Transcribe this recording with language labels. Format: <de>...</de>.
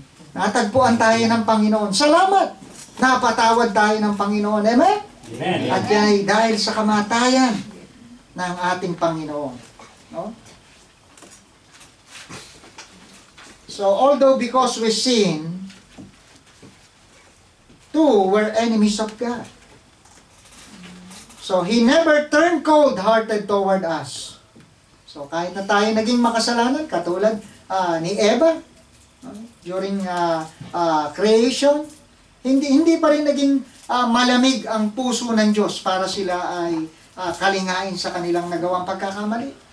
<tl>Natagpuan tayo ng Panginoon. Salamat. Napatawad tayo ng Panginoon.</tl> <en>Amen? Amen.</en> <tl>At yan ay dahil sa kamatayan ng ating Panginoon. No?</tl> <en>So, although because we sin, two were enemies of God. So, He never turned cold-hearted toward us.</en> <tl>So, kahit na tayo naging makasalanan, katulad ni Eva,</tl> <en>during creation,</en> <tl>hindi pa rin naging malamig ang puso ng Diyos para sila ay kalingain sa kanilang nagawang pagkakamali.</tl>